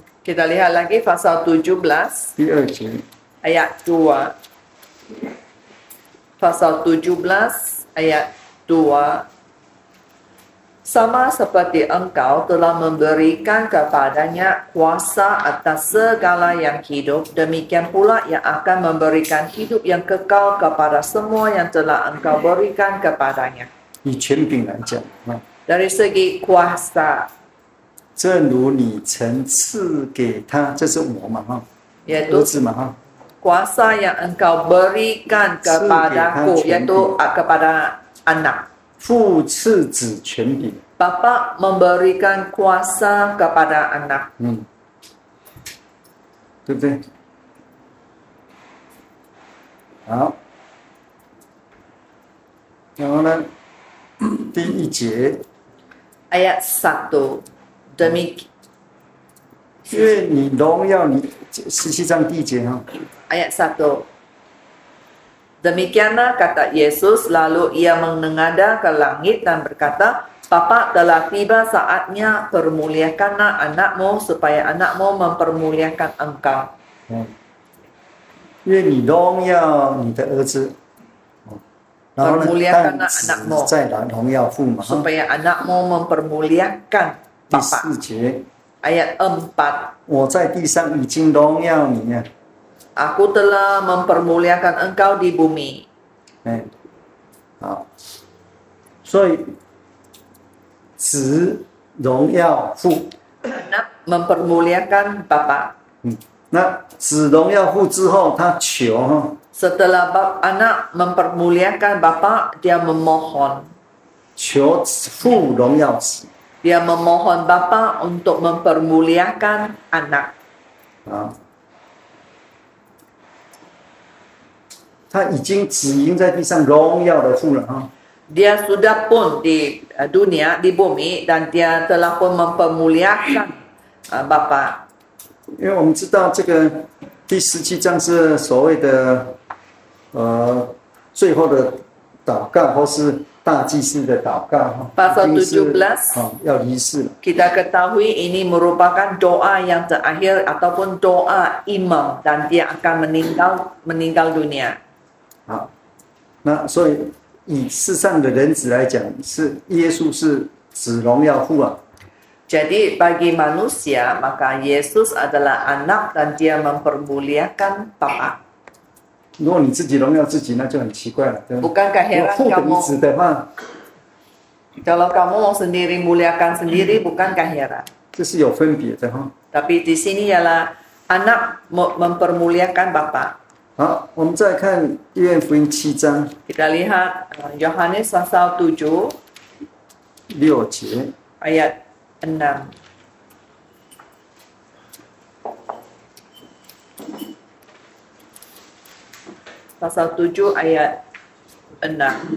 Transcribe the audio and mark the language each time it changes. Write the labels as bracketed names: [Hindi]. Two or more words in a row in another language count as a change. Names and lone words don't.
[Indonesian] Kita lihat lagi pasal 17 [Chinese] 第2节。 [Indonesian] ayat 2. Pasal 17 ayat 2. Sama seperti engkau telah memberikan kepadanya kuasa atas segala yang hidup, demikian pula yang akan memberikan hidup yang kekal kepada semua yang telah engkau berikan kepadanya. [Chinese] 以权柄来讲啊， [Indonesian] Dari segi kuasa, [Chinese] 正如你曾赐给他，这是我嘛哈， [Indonesian] yaitu [Chinese] 儿子嘛哈， [Indonesian] kuasa yang engkau berikan kepadaku, yaitu kepada anak. [Chinese] 父赐子权柄， [Indonesian] Bapa memberikan kuasa kepada anak. [Chinese] 对不对？好，然后呢，第1节， [Indonesian] Ayat 1. Demikian [Chinese] 因为你荣耀你17章第1节哈， [Indonesian] ayat 1. Demikianlah kata Yesus, lalu ia menengadah ke langit dan berkata, Bapa, telah tiba saatnya, permuliakanlah anakmu supaya anakmu mempermuliakan engkau. [Chinese] 因为你荣耀你的儿子，然后呢， [Indonesian] Permuliakanlah [Chinese] 但子 [Indonesian] anakmu [Chinese] 再来荣耀父嘛哈。 [Indonesian] supaya anakmu mempermuliakan [Chinese] 第 [Indonesian] Bapa. [Chinese] 4节， [Indonesian] Ayat 4. [Chinese] 我在地上已经荣耀你啊， [Indonesian] Aku telah mempermuliakan engkau di bumi. [Chinese] 哎，好，所以子荣耀父， [Indonesian] Anak mempermuliakan Bapa. [Chinese] 那子荣耀父之后，他求哈， [Indonesian] Setelah anak mempermuliakan Bapa, dia memohon. [Chinese] 求父荣耀子 [Indonesian] Dia memohon Bapa untuk mempermuliakan anak. [Chinese] 啊，他已经子已经在地上荣耀的父了哈。 [Indonesian] Dia sudah pun di dunia, di bumi, dan dia telah pun mempermuliakan Bapa. [Chinese] 因为我们知道这个第17章是所谓的最后的祷告，或是大祭司的祷告哈， [Indonesian] Pasal [Chinese] 已经是 17 要离世了。 [Indonesian] Kita ketahui ini merupakan doa yang terakhir ataupun doa imam, dan dia akan meninggal dunia. [Chinese] 好，那所以以世上的人子来讲，是耶稣是子荣耀父啊。 [Indonesian] Jadi bagi manusia, maka Yesus adalah anak dan dia mempermuliakan Bapa. [Chinese] 如果你自己荣耀自己，那就很奇怪了，对吧？ [Indonesian] Bukankah [Chinese] 如果 [Indonesian] heran [Chinese] 父的 [Indonesian] kamu [Chinese] 名字的话， [Indonesian] kalau kamu mau sendiri muliakan sendiri, bukankah heran? [Chinese] 这是有分别的哈。 [Indonesian] Tapi di sini ialah anak mempermuliakan Bapa. [Chinese] 好，我们再看约翰福音7章 [Indonesian] Kita lihat Yohanes pasal 7 [Chinese] 6节。 [Indonesian] ayat 6. Pasal 7 ayat 6.